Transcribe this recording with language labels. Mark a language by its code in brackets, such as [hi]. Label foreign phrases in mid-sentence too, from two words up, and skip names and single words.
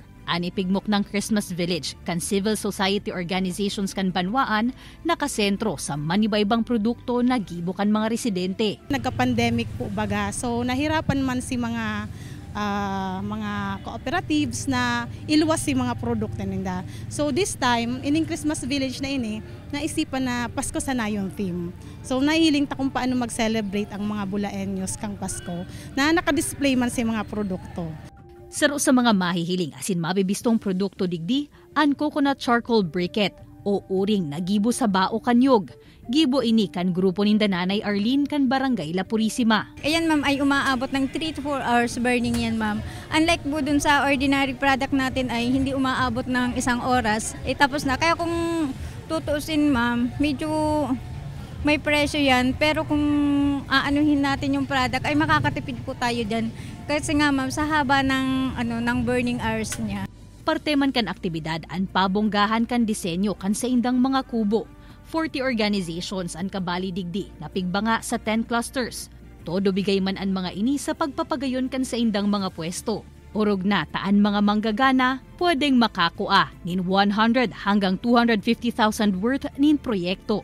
[bik] Ani pigmok ng Christmas Village kan [en] civil society organizations [bik] kan Banwaan nakasentro sa manibaybang produkto na gibo kan mga residente. Nagka-pandemic po baga, so nahirapan man si mga cooperatives na iluwas si mga produkto nila. [en] So this time, [bik] ining Christmas Village na ini, naisipan na Pasko sana yung theme. So nahiling ta kung paano mag-celebrate ang mga Bulaenyos kang Pasko na naka-display man si mga produkto. Saro sa mga mahihiling asin mabibistong produkto digdi, ang [en] coconut charcoal briquette [bik] o uring na gibo sa bao kanyog. Gibo ini kan grupo ni Nanay Arlene kan Barangay La Purisima. [tl] Ayan ma'am ay umaabot ng [en] 3 to 4 hours burning [tl] yan ma'am. Unlike po dun sa [en] ordinary product [tl] natin ay hindi umaabot ng 1 oras. Tapos na. Kaya kung tutuusin ma'am, medyo may presyo yan. Pero kung aanuhin natin yung product, ay makakatipid po tayo dyan. Kasi nga ma'am, sa haba ng [en] burning hours [tl] niya. [bik] Parte man kan aktibidad an pabonggahan kan disenyo kan sa indang mga kubo. 40 organizations an kabali digdi na pigbanga sa 10 clusters. Todo bigay man an mga ini sa pagpapagayon kan sa indang mga pwesto. Urog na taan mga manggagana pwedeng makakua nin 100 hanggang 250,000 worth nin proyekto.